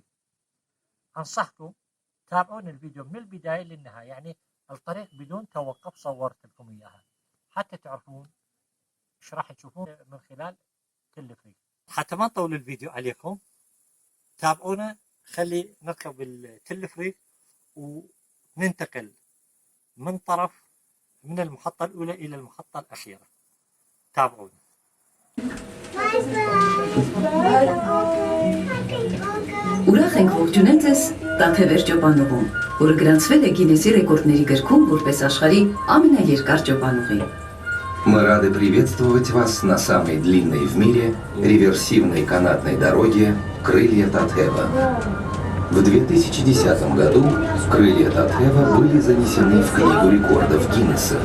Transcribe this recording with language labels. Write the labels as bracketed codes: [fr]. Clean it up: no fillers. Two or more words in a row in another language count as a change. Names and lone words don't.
[ar] انصحكم تابعون الفيديو من البدايه للنهايه، يعني الطريق بدون توقف صورت لكم اياها حتى تعرفون ايش راح تشوفون من خلال التلفريك. حتى ما نطول الفيديو عليكم، تابعونا، خلي نركب التلفريك وننتقل من المحطة الأولى إلى المحطة الأخيرة. تابعونا. [hy] Ուրախ ենք ողջունել ձեզ Տաթևեր ճոպանուղում, որը գրանցվել է Գինեսի ռեկորդների գրքում որպես աշխարհի ամենաերկար ճոպանուղի. [ru] Мы рады приветствовать вас на самой длинной в мире реверсивной канатной дороге «Крылья Татхева». В 2010 году «Крылья Татхева» были занесены в Книгу рекордов Гиннесса.